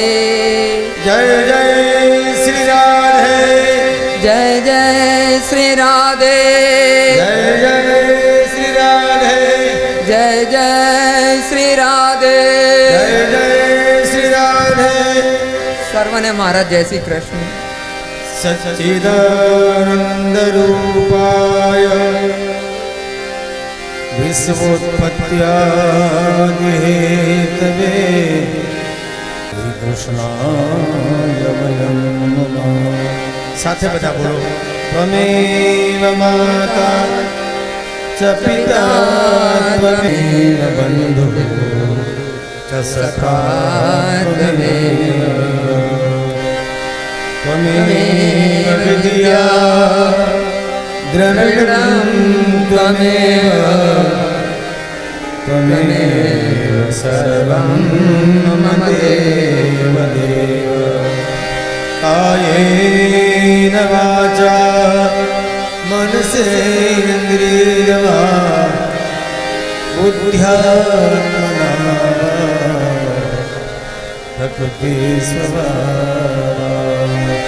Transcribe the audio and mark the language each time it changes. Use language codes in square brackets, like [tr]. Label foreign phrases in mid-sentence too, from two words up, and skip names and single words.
[hi] जय जय श्री राधे, जय जय श्री राधे, जय जय श्री राधे, जय जय श्री राधे, जय जय श्री राधे. [gu] સર્વને મહારાજ જય શ્રી કૃષ્ણ. [sa] सच्चिदानंद रूपाय विश्वोत्पत्त्यादि हेतवे कृष्णाय वयं नमः. [gu] સાથે બધા બોલો. [sa] त्वमेव माता च पिता त्वमेव बंधुः च सखा त्वमेव विद्या द्रविडं त्वमेव त्वमेव सर्वं मम देव देव. कायेन वाचा मनसेन्द्रियर्वा बुद्ध्यात्मना प्रकृति स्वभाव